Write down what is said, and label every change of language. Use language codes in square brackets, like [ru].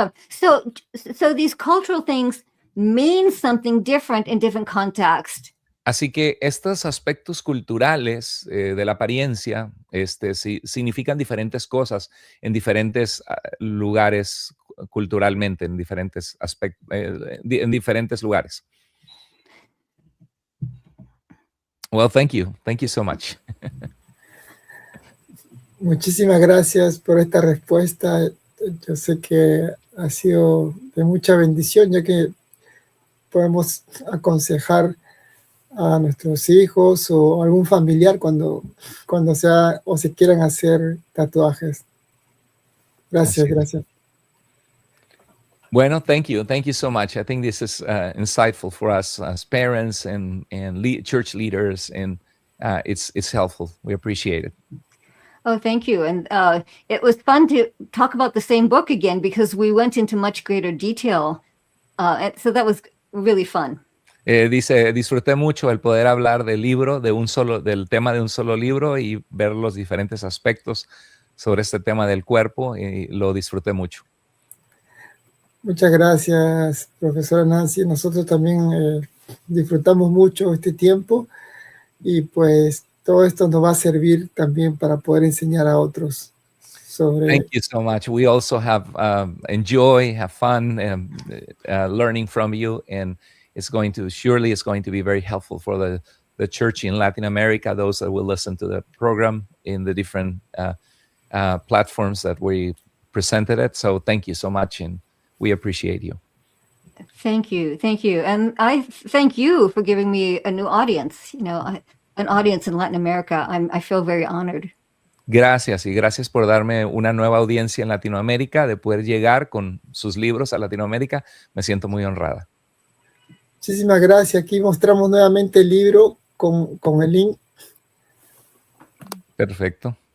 [en] So these cultural things mean something different in different contexts. [es] Así que estos aspectos culturales de la apariencia significan diferentes cosas en diferentes lugares culturalmente, en diferentes aspectos, en diferentes lugares. [en] Well, thank you. Thank you so much. [es] Muchísimas gracias por esta respuesta. Yo sé que ha sido de mucha bendición, ya que podemos aconsejar a nuestros hijos o algún familiar cuando sea o se quieran hacer tatuajes. Gracias, gracias. [en] Bueno, thank you so much. I think this is insightful for us as parents and church leaders, and it's helpful. We appreciate it. Oh, thank you. And it was fun to talk about the same book again because we went into much greater detail. So that was really fun. [es] Dice, disfruté mucho el poder hablar del libro, del tema de un solo libro y ver los diferentes aspectos sobre este tema del cuerpo, y lo disfruté mucho. Muchas gracias, profesora Nancy. Nosotros también disfrutamos mucho este tiempo y pues todo esto nos va a servir también para poder enseñar a otros sobre... [en] Thank you so much. We also have have fun learning from you, and it's going to be very helpful for the church in Latin America, those that will listen to the program in the different platforms that we presented it. So thank you so much, and we appreciate you. Thank you. And I thank you for giving me a new audience, an audience in Latin America. I feel very honored. [es] Gracias, y gracias por darme una nueva audiencia en Latinoamérica, de poder llegar con sus libros a Latinoamérica. Me siento muy honrada. Muchísimas gracias. Aquí mostramos nuevamente el libro con el link. Perfecto.